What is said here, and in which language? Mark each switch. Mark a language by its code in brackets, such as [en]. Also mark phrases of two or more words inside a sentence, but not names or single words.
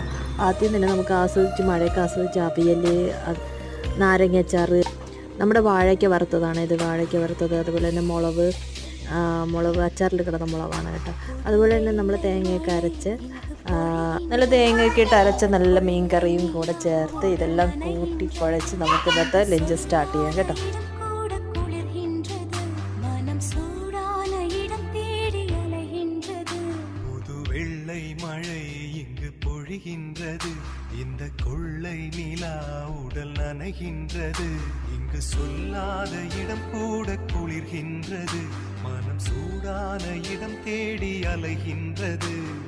[ml] ആദ്യം തന്നെ നമുക്ക് ആസ്വദിച്ച് മഴയൊക്കെ ആസ്വദിച്ച് അവിയൽ, നാരങ്ങാച്ചാറ്, നമ്മുടെ വാഴയ്ക്ക വറുത്തതാണ് ഇത്, വാഴയ്ക്ക വറുത്തത്, അതുപോലെ തന്നെ മുളക് അച്ചാറിൽ കിടന്ന മുളകാണ് കേട്ടോ. അതുപോലെ തന്നെ നമ്മൾ തേങ്ങയൊക്കെ അരച്ച് നല്ല തേങ്ങയൊക്കെ ഇട്ട് അരച്ച നല്ല മീൻ കറിയും കൂടെ ചേർത്ത് ഇതെല്ലാം കൂട്ടി കുഴച്ച് നമുക്ക് ഇന്നത്തെ [en] lunch start [ml] ചെയ്യാം കേട്ടോ. [ta] இந்த கொள்ளை நிலா உடல் நனைகின்றது, இங்கு சொல்லாத இடம் கூட குளிர்கின்றது, மனம் சூடான இடம் தேடி அலைகின்றது.